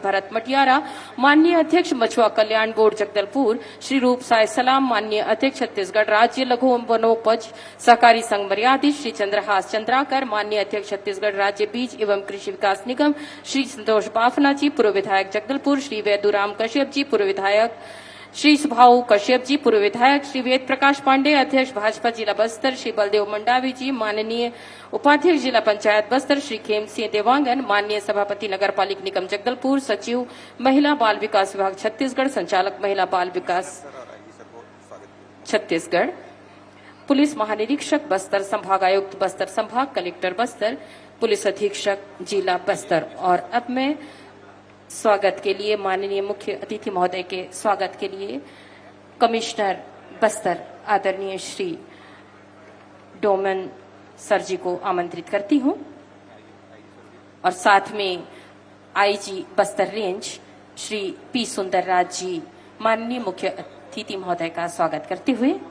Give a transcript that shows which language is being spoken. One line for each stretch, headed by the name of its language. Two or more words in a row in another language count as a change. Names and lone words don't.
Hindi: भरत मटियारा, माननीय अध्यक्ष मछुआ कल्याण बोर्ड जगदलपुर श्री रूप साय सलाम, माननीय अध्यक्ष छत्तीसगढ़ राज्य लघु वनोपज सहकारी संघ मर्यादित श्री चंद्रहास चंद्राकर, माननीय अध्यक्ष छत्तीसगढ़ राज्य बीज एवं कृषि विकास निगम श्री संतोष बाफना जी, पूर्व विधायक जगदलपुर श्री वैदुराम कश्यप जी, पूर्व विधायक श्री सुभाऊ कश्यप जी, पूर्व विधायक श्री वेद प्रकाश पांडे, अध्यक्ष भाजपा जिला बस्तर श्री बलदेव मंडावी जी, माननीय उपाध्यक्ष जिला पंचायत बस्तर श्री खेम सिंह देवांगन, माननीय सभापति नगरपालिक निगम जगदलपुर, सचिव महिला बाल विकास विभाग छत्तीसगढ़, संचालक महिला बाल विकास छत्तीसगढ़, पुलिस महानिरीक्षक बस्तर, संभाग आयुक्त बस्तर संभाग, कलेक्टर बस्तर, पुलिस अधीक्षक जिला बस्तर। और अब मैं स्वागत के लिए माननीय मुख्य अतिथि महोदय के स्वागत के लिए कमिश्नर बस्तर आदरणीय श्री डोमन सर जी को आमंत्रित करती हूं और साथ में आईजी बस्तर रेंज श्री पी सुंदरराज जी माननीय मुख्य अतिथि महोदय का स्वागत करते हुए